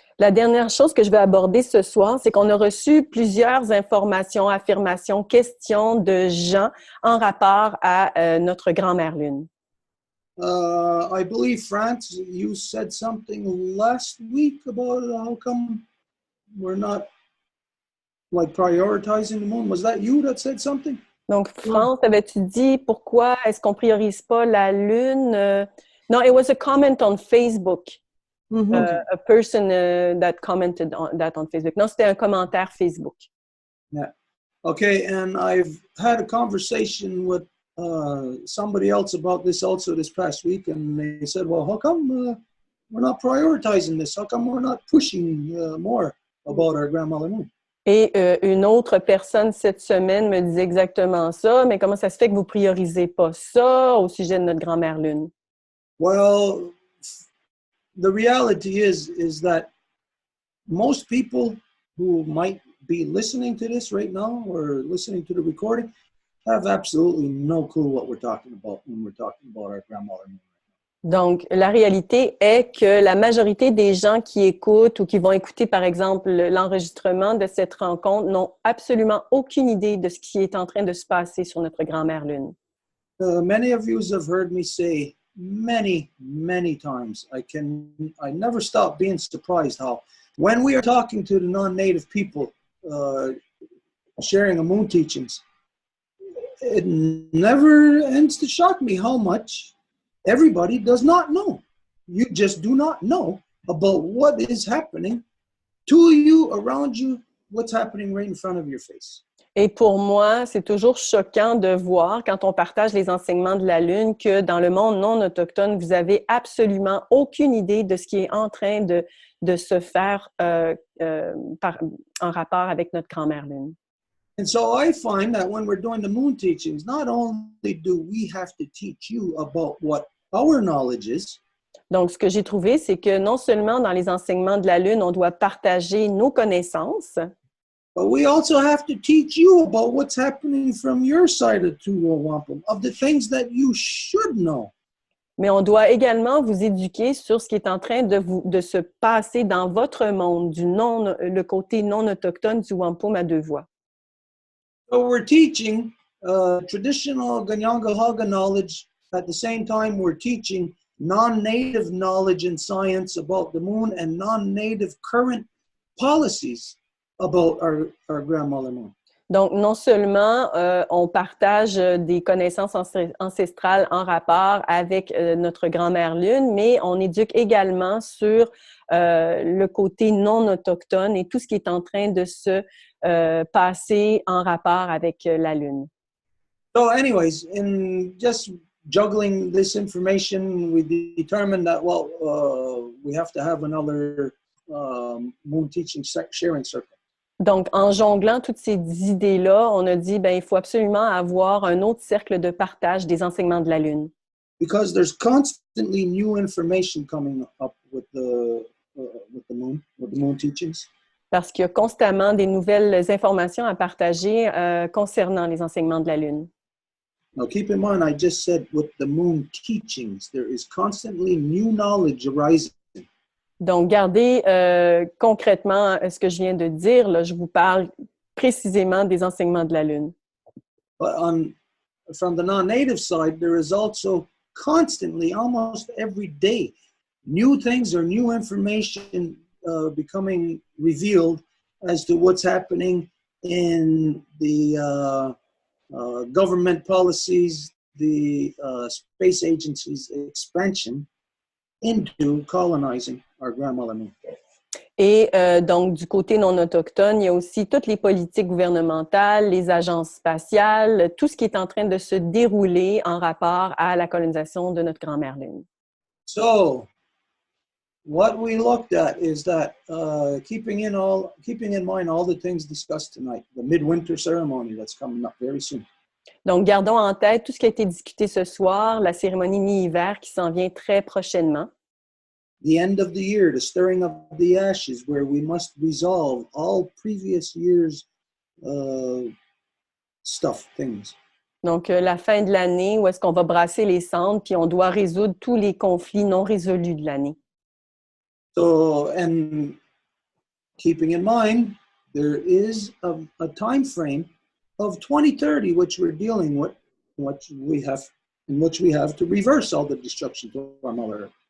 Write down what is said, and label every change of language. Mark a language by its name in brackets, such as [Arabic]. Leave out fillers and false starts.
[French] La dernière chose que je vais aborder ce soir, c'est qu'on a reçu plusieurs informations, affirmations, questions de gens en rapport à notre grand-mère Lune. [English] I believe, France, you said something last week about how come we're not like prioritizing the moon. Was that you that said something? [French] Donc, France, avais-tu dit pourquoi est-ce qu'on priorise pas la Lune? [English] No, it was a comment on Facebook. A person that commented on that on Facebook. [French] Non, c'était un commentaire Facebook. [English] Yeah. Okay, and I've had a conversation with somebody else about this also this past week, and they said, well, how come we're not prioritizing this? How come we're not pushing more about our grandmother moon? [French] Et une autre personne cette semaine me disait exactement ça, mais comment ça se fait que vous priorisez pas ça au sujet de notre grand-mère Lune? [English] Well, the reality is that most people who might be listening to this right now or listening to the recording have absolutely no clue what we're talking about when we're talking about our grandmother. [French] Donc, la réalité est que la majorité des gens qui écoutent ou qui vont écouter, par exemple, l'enregistrement de cette rencontre n'ont absolument aucune idée de ce qui est en train de se passer sur notre grand-mère Lune. [English] Many of you have heard me say many times, I never stop being surprised how when we are talking to the non-native people sharing the moon teachings, it never ends to shock me how much everybody does not know. You just do not know about what is happening to you, around you, what's happening right in front of your face. [French] Et pour moi, c'est toujours choquant de voir, quand on partage les enseignements de la Lune, que dans le monde non autochtone, vous avez absolument aucune idée de ce qui est en train de se faire en rapport avec notre grand-mère Lune. [English] And so I find that when we're doing the moon teachings, not only do we have to teach you about what our knowledge is. [French] Donc, ce que j'ai trouvé, c'est que non seulement dans les enseignements de la Lune, on doit partager nos connaissances, [English] but we also have to teach you about what's happening from your side of Row Wampum, of the things that you should know. [French] mais on doit également vous éduquer sur ce qui est en train de se passer dans votre monde, le côté non autochtone du Wampum à deux voies. [English] So we're teaching traditional Ganyangahaga knowledge. At the same time, we're teaching non-native knowledge and science about the moon and non-native current policies about our grandmother moon. [French] Donc, non seulement on partage des connaissances ancestrales en rapport avec notre grand-mère Lune, mais on éduque également sur le côté non autochtone et tout ce qui est en train de se passer en rapport avec la Lune. [English] So anyways, in just juggling this information, we determined that, we have to have another moon teaching sharing circle. [French] Donc, en jonglant toutes ces idées-là, on a dit, il faut absolument avoir un autre cercle de partage des enseignements de la Lune. [English] Because there's constantly new information coming up with the moon teachings. [French] Parce qu'il y a constamment des nouvelles informations à partager concernant les enseignements de la Lune. [English] Now, keep in mind, I just said with the moon teachings, there is constantly new knowledge arising. [French] Donc, gardez concrètement ce que je viens de dire. Là, je vous parle précisément des enseignements de la Lune. [English] But from the non-native side, there is also constantly, almost every day, new things or new information becoming revealed as to what's happening in the government policies, the space agency's expansion into colonizing our grandmother moon. [French] Et donc, du côté non autochtone, il y a aussi toutes les politiques gouvernementales, les agences spatiales, tout ce qui est en train de se dérouler en rapport à la colonisation de notre grand-mère Lune. [English] So, what we looked at is that keeping in mind all the things discussed tonight, the midwinter ceremony that's coming up very soon. [French] Donc, gardons en tête tout ce qui a été discuté ce soir, la cérémonie mi-hiver qui s'en vient très prochainement. [English] The end of the year, the stirring of the ashes, where we must resolve all previous year's things. [French] Donc, la fin de l'année où est-ce qu'on va brasser les cendres puis on doit résoudre tous les conflits non résolus de l'année. [English] So, and keeping in mind, there is a time frame of 2030, which we're dealing with, in which we have to reverse all the destruction to our Mother Earth.